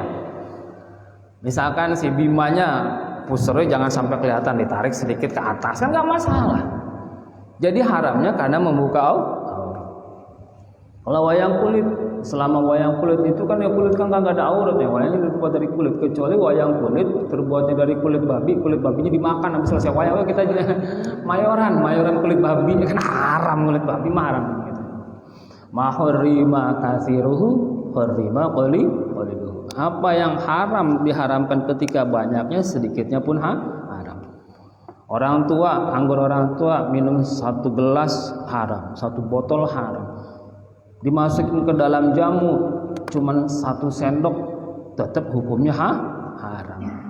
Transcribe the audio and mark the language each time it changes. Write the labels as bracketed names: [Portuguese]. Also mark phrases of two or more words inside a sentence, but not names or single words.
[Indonesian] Misalkan si Bimanya pusernya jangan sampai kelihatan, ditarik sedikit ke atas kan nggak masalah. Jadi haramnya karena membuka aurat. Kalau wayang kulit, selama wayang kulit itu kan ya kulit kan nggak ada aurat ya, wayangnya terbuat dari kulit, kecuali wayang kulit terbuatnya dari kulit babinya dimakan habis selesai wayang kita jadi mayoran kulit babi kan haram, kulit babi mah haram gitu. [Arabic] Mahurima kasiruhu hurima qaliluhu. [Indonesian] Apa yang haram diharamkan ketika banyaknya, sedikitnya pun haram. Orang tua, anggur orang tua minum 1 gelas haram, 1 botol haram. Dimasukin ke dalam jamu cuman 1 sendok, tetap hukumnya haram.